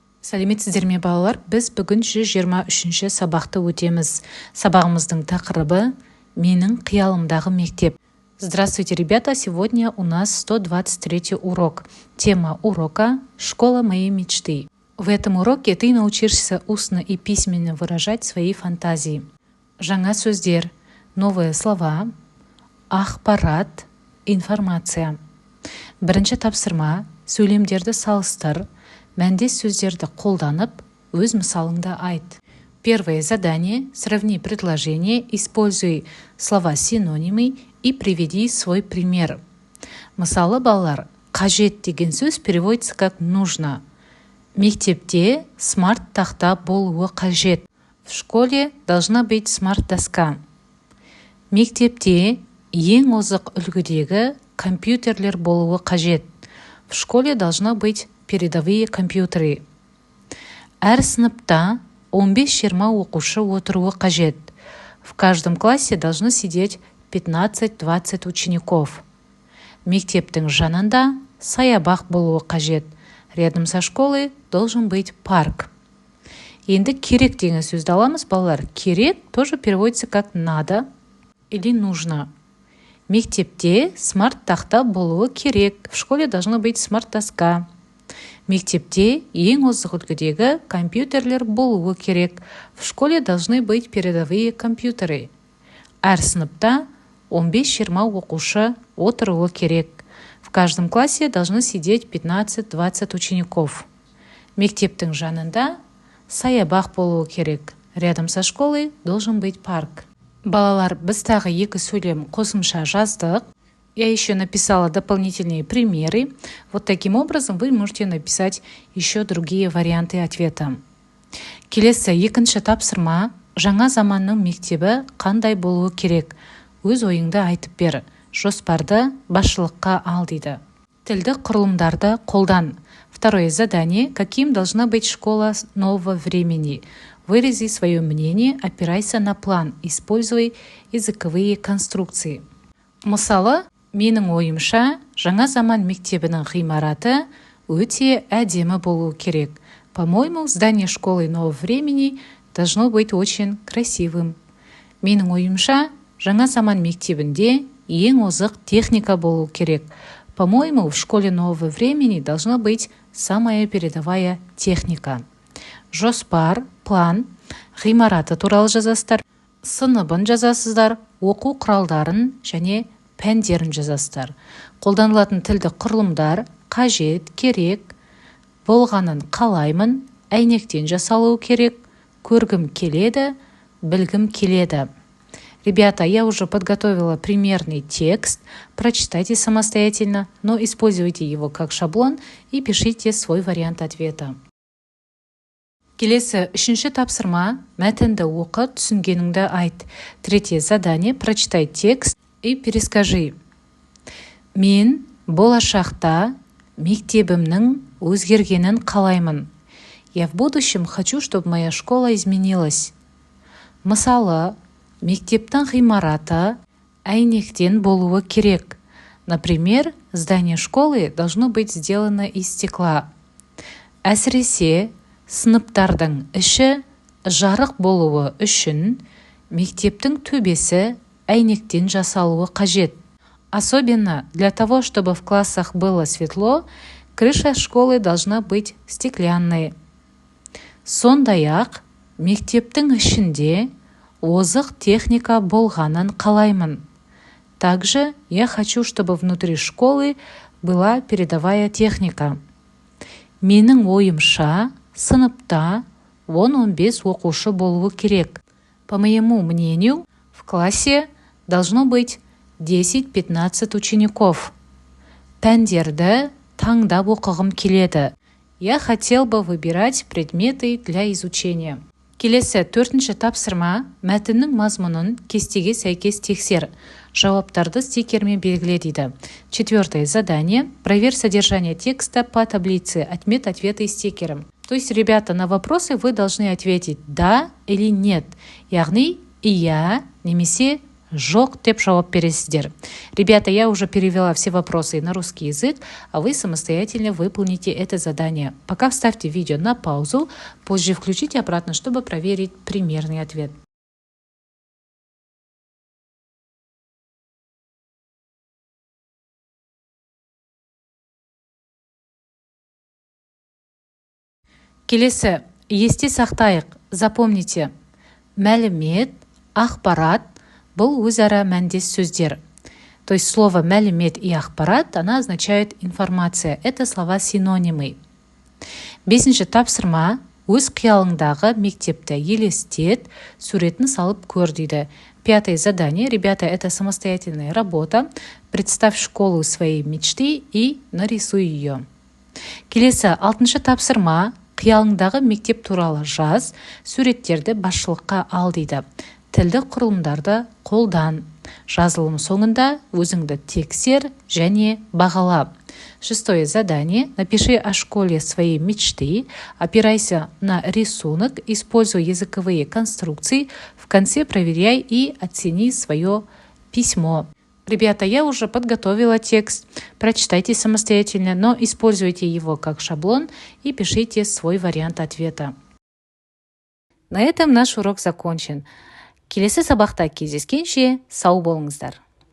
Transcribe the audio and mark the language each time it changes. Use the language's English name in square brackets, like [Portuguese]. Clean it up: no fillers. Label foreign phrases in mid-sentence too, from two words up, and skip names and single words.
[Kazakh] Сәлеметсіздер ме балалар? Біз бүгін 123-ші сабақты өтеміз. Сабағымыздың тақырыбы «Менің қиялымдағы мектеп». [Russian] Здравствуйте, ребята! Сегодня у нас 123 урок. Тема урока «Школа моей мечты». В этом уроке ты научишься устно и письменно выражать свои фантазии. [Kazakh] Жаңа сөздер, [Russian] новые слова, [Kazakh] ақпарат, информация. Бірінші тапсырма, сөйлемдерді салыстыр, мәндес сөздерді қолданып, өз мысалыңды айт. [Russian] Первое задание. Сравни предложение, используй слова-синонимы и приведи свой пример. [Kazakh] Мысалы, балалар, қажет деген сөз [Russian] переводится как нужно. [Kazakh] Мектепте смарт-тақта болуы қажет. [Russian] В школе должна быть смарт-доска. [Kazakh] Мектепте ең озық үлгідегі компьютерлер болуы қажет. [Russian] В школе должна быть передовые компьютеры. [Kazakh] Әр сыныпта 15-20 оқушы отыруы қажет. [Russian] В каждом классе должны сидеть 15-20 учеников. [Kazakh] Мектептің жанында саябақ болуы қажет. [Russian] Рядом со школой должен быть парк. [Kazakh] Енді керек деген сөзді аламыз, балалар. [Russian] Керек тоже переводится как надо или нужно. [Kazakh] Мектепте смарт-тақта болуы керек. [Russian] В школе должна быть смарт-доска. [Kazakh] Мектепте ең озық үлгідегі компьютерлер болуы керек. [Russian] В школе должны быть передовые компьютеры. [Kazakh] Әр сыныпта 15-20 оқушы отыруы керек. [Russian] В каждом классе должны сидеть 15-20 учеников. [Kazakh] Мектептің жанында саябақ болуы керек. [Russian] Рядом со школой должен быть парк. [Kazakh] Балалар, біз тағы екі сөйлем қосымша жаздық. [Russian] Я еще написала дополнительные примеры. Вот таким образом вы можете написать еще другие варианты ответа. [Kazakh] Келесі екінші тапсырма. Жаңа заманның мектебі қандай болуы керек? Өз ойыңды айтып бер. Жоспарды басшылыққа ал дейді. Тілді құрылымдарды қолдан. [Russian] Второе задание. Каким должна быть школа нового времени? Вырази свое мнение, опирайся на план. Используй языковые конструкции. [Kazakh] Мысалы, менің ойымша, жаңа заман мектебінің ғимараты өте әдемі болуы керек. [Russian] По-моему, здание школы нового времени должно быть очень красивым. [Kazakh] Менің ойымша, жаңа заман мектебінде ең озық техника болуы керек. [Russian] По-моему, в школе нового времени должна быть самая передовая техника. [Kazakh] Жоспар, план, ғимараты туралы жазасыздар, сыныбын жазасыздар, оқу құралдарын және пәндерін жазасыздар. Қолданылатын тілді құрылымдар қажет, керек, болғанын қалаймын, әйнектен жасалуы керек, көргім келеді, білгім келеді. [Russian] Ребята, я уже подготовила примерный текст. Прочитайте самостоятельно, но используйте его как шаблон и пишите свой вариант ответа. [Kazakh] Келесі үшінші тапсырма. Мәтінді оқы, түсінгеніңді айт. [Russian] Третье задание. Прочитай текст и перескажи. [Kazakh] Мен болашақта мектебімнің өзгергенін қалаймын. [Russian] Я в будущем хочу, чтобы моя школа изменилась. [Kazakh] Мысалы, мектептің ғимараты әйнектен болуы керек. [Russian] Например, здание школы должно быть сделано из стекла. [Kazakh] Әсіресе, сыныптардың іші жарық болуы үшін мектептің төбесі әйнектен жасалуы қажет. [Russian] Особенно для того, чтобы в классах было светло, крыша школы должна быть стеклянной. [Kazakh] Сондай-ақ, мектептің ішінде озық техника болғанын қалаймын. [Russian] Также я хочу, чтобы внутри школы была передовая техника. [Kazakh] Менің ойымша, сыныпта 10-15 оқушы болуы керек. [Russian] По моему мнению, в классе должно быть 10-15 учеников. [Kazakh] Пәндерді таңдап оқығым келеді. [Russian] Я хотел бы выбирать предметы для изучения. [Kazakh] Келесі төртінші тапсырма. Мәтіннің мазмұнын кестеге сәйкес тексер. Жауаптарды стикермен белгіле дейді. [Russian] Четвертое задание. Проверь содержание текста по таблице. Отмет ответы стикером. То есть, ребята, на вопросы вы должны ответить «да» или «нет». [Kazakh] Яғни «иә» немесе жоқ деп жауап бересіздер. [Russian] Ребята, я уже перевела все вопросы на русский язык, а вы самостоятельно выполните это задание. Пока вставьте видео на паузу, позже включите обратно, чтобы проверить примерный ответ. [Kazakh] Келесі, есте сақтайық, запомните. Мәлімет, ақпарат бұл өзара мәндес сөздер. [Russian] То есть слово мәлімет и ақпарат, она означает информация. Это слова-синонимы. [Kazakh] 5-ші тапсырма, өз қиялыңдағы мектепті елестет, суретін салып көр дейді. [Russian] 5-е задание, ребята, это самостоятельная работа. Представь школу своей мечты и нарисуй ее. [Kazakh] Келесі, 6-ші тапсырма, қиялыңдағы мектеп туралы жаз, суреттерді басшылыққа ал дейді. Тілдік құрылымдарды қолдан. Жазылым соңында өзіңді тексер және бағала. [Russian] 6-е задание. Напиши о школе своей мечты, опирайся на рисунок, используй языковые конструкции, в конце проверяй и оцени свое письмо. Ребята, я уже подготовила текст, прочитайте самостоятельно, но используйте его как шаблон и пишите свой вариант ответа. На этом наш урок закончен. [Kazakh] Келесі сабақта кездескенше сау болыңыздар.